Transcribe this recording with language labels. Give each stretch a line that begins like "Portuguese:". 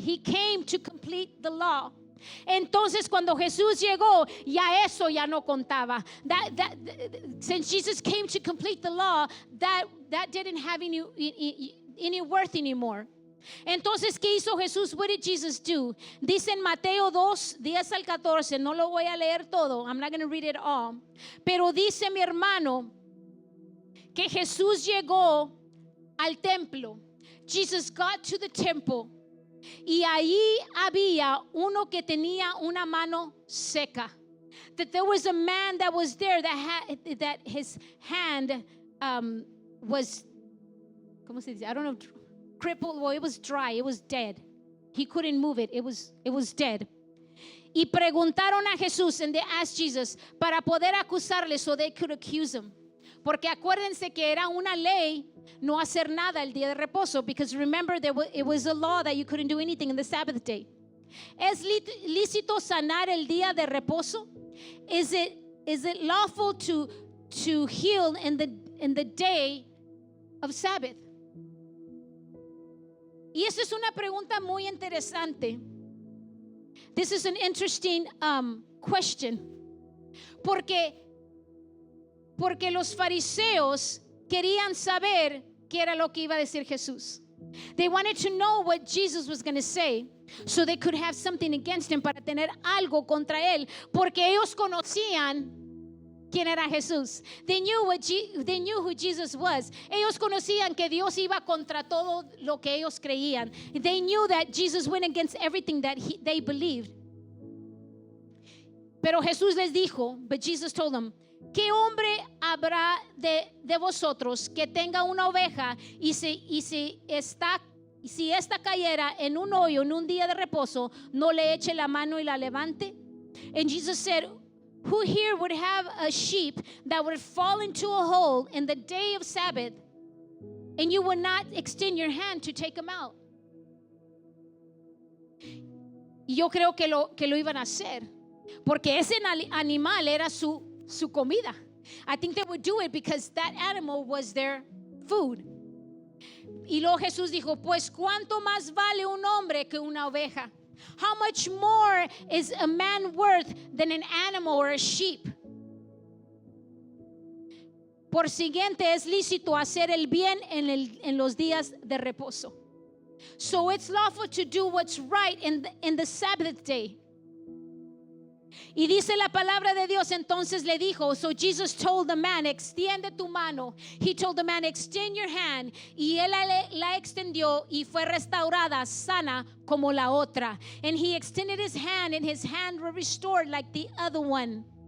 English: He came to complete the law.
Spanish: Entonces cuando Jesús llegó, ya eso ya no contaba.
English: Since Jesus came to complete the law, that didn't have any worth anymore.
Spanish: Entonces, ¿qué hizo Jesús?
English: What did Jesus do?
Spanish: Dice en Mateo 2, 10 al 14, no lo voy a leer todo.
English: I'm not going to read it all.
Spanish: Pero dice mi hermano que Jesús llegó al templo.
English: Jesus got to the temple.
Spanish: Y ahí había uno que tenía una mano seca.
English: That there was a man that was there that his hand was,
Spanish: ¿cómo se dice?
English: I don't know, crippled. Well, it was dry. It was dead. He couldn't move it. It was dead.
Spanish: Y preguntaron a Jesús,
English: and they asked Jesus
Spanish: para poder acusarle
English: so they could accuse him.
Spanish: Porque acuérdense que era una ley no hacer nada el día de reposo,
English: because remember it was a law that you couldn't do anything in the Sabbath day.
Spanish: ¿Es lícito sanar el día de reposo?
English: Is it lawful to heal in the day of Sabbath?
Spanish: Y esa es una pregunta muy interesante.
English: This is an interesting question.
Spanish: Porque los fariseos querían saber qué era lo que iba a decir Jesús.
English: They wanted to know what Jesus was going to say, so they could have something against him,
Spanish: para tener algo contra él, porque ellos conocían quién era Jesús.
English: They knew who Jesus was.
Spanish: Ellos conocían que Dios iba contra todo lo que ellos creían.
English: They knew that Jesus went against everything that they believed.
Spanish: Pero Jesús les dijo,
English: but Jesus told them,
Spanish: ¿qué hombre habrá de vosotros que tenga una oveja y si esta cayera en un hoyo en un día de reposo, no le eche la mano y la levante?
English: And Jesus said, who here would have a sheep that would fall into a hole in the day of Sabbath, and you would not extend your hand to take him out?
Spanish: Y yo creo que lo iban a hacer, porque ese animal era su comida.
English: I think they would do it because that animal was their food.
Spanish: Y luego Jesús dijo, pues ¿cuánto más vale un hombre que una oveja?
English: How much more is a man worth than an animal or a sheep?
Spanish: Por siguiente, es lícito hacer el bien en los días de reposo.
English: So it's lawful to do what's right in the Sabbath day.
Spanish: Y dice la palabra de Dios, entonces le dijo,
English: so Jesus told the man,
Spanish: extiende tu mano.
English: He told the man, extend your hand.
Spanish: Y él la extendió y fue restaurada, sana como la otra.
English: And he extended his hand and his hand was restored like the other one.